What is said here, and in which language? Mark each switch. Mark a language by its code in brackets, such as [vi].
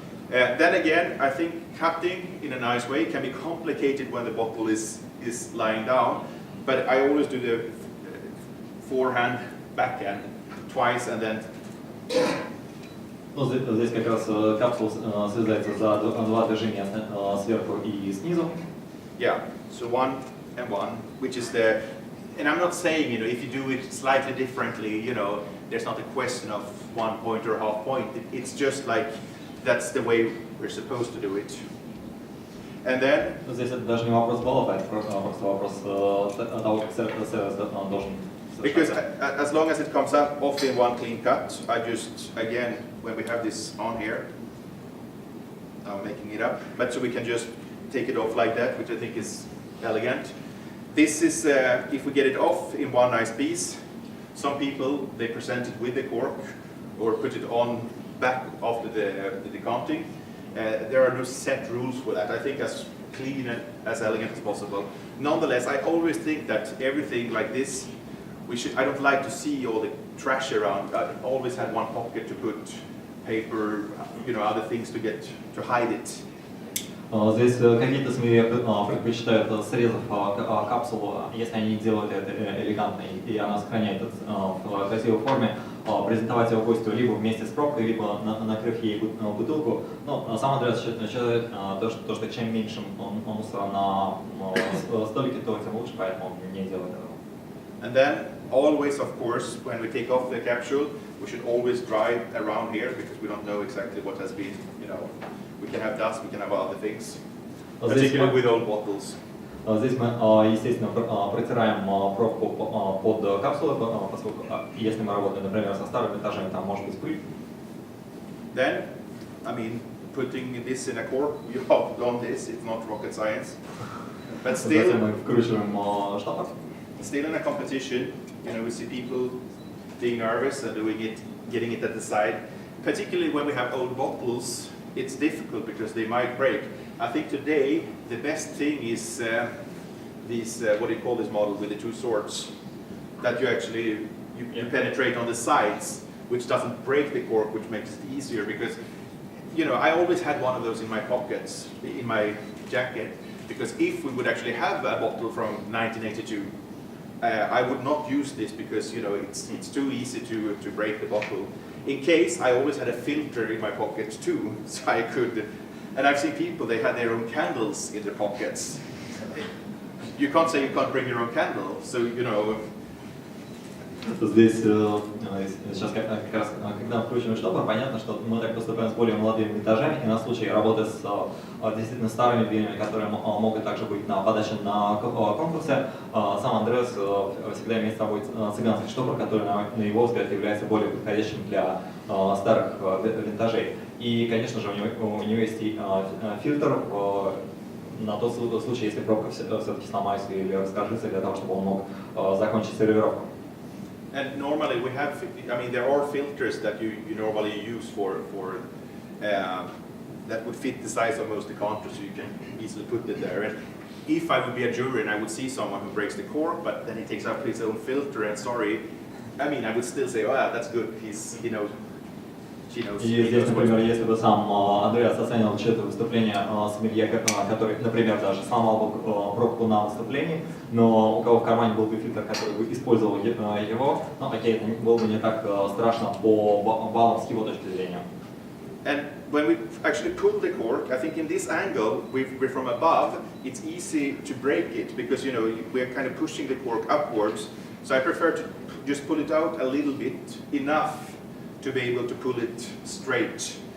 [en] Then again, I think cutting in a nice way can be complicated when the bottle is lying down, but I always do the forehand, backhand twice and then... [ru] Здесь как раз капсула связается за два движения сверху и снизу. [en] Yeah, so one and one, which is the... And I'm not saying, if you do it slightly differently, there's not a question of 1 point or half point. It's just like, that's the way we're supposed to do it. And then... [ru] Здесь это даже не вопрос баллов, а это просто вопрос того, как сервис должен... [en] Because as long as it comes up off in one clean cut, I just, again, when we have this on here, I'm making it up, but so we can just take it off like that, which I think is elegant. This is, if we get it off in one nice piece, some people, they present it with the cork or put it on back after the decanting. There are no set rules for that. I think as clean and as elegant as possible. Nonetheless, I always think that everything like this, I don't like to see all the trash around. I always had one pocket to put paper, other things to hide it. [ru] Здесь какие-то СМИ предпочитают, срезав капсулу, если они делают это элегантно и она сохраняет это в красивой форме, презентовать его гостю либо вместе с пробкой, либо накрыв ей бутылку. Но сам Андреас считает, что чем меньше мусора на столике, то тем лучше, поэтому он не делает этого. [en] And then always, of course, when we take off the capsule, we should always dry around here because we don't know exactly what has been, we can have dust, we can have other things, particularly with old bottles. [ru] Здесь мы, естественно, протираем пробку под капсулой, поскольку если мы работаем, например, со старыми винтажами, там может быть пыль. [en] Then, putting this in a cork, you have done this, it's not rocket science. But still, [ru] Затем мы вкручиваем штопор. [en] still in a competition, we see people being nervous and getting it at the side. Particularly when we have old bottles, it's difficult because they might break. I think today the best thing is these, what do you call this model with the two swords? That you actually, you penetrate on the sides, which doesn't break the cork, which makes it easier because, I always had one of those in my pockets, in my jacket, because if we would actually have a bottle from 1982, I would not use this because it's too easy to break the bottle. In case, I always had a filter in my pocket too, so I could. And I've seen people, they had their own candles in their pockets. You can't say you can't bring your own candle, so [ru] Здесь сейчас как раз, когда вкручиваем штопор, понятно, что мы так поступаем с более молодыми винтажами, и на случай работы с действительно старыми винами, которые могут также быть на подаче на конкурсе, сам Андреас всегда имеет с собой цыганский штопор, который, на его взгляд, является более подходящим для старых винтажей. И, конечно же, у него есть и фильтр на тот случай, если пробка все-таки сломается или раскрошится, для того, чтобы он мог закончить сервировку. [en] And normally we have, there are filters that you normally use for that would fit the size of most decanters, so you can easily put it there. And if I would be a jury and I would see someone who breaks the cork, but then he takes out his own filter, and I would still say, oh yeah, that's good, he knows. [ru] И здесь, например, если бы сам Андреас оценил чье-то выступление сомелье, который, например, даже сломал бы пробку на выступлении, но у кого в кармане был бы фильтр, который бы использовал его, окей, это было бы не так страшно по баллам с его точки зрения. [en] And when we actually pull the cork, I think in this angle, we're from above, it's easy to break it because, we're kind of pushing the cork upwards. So I prefer to just pull it out a little bit, enough to be able to pull it straight.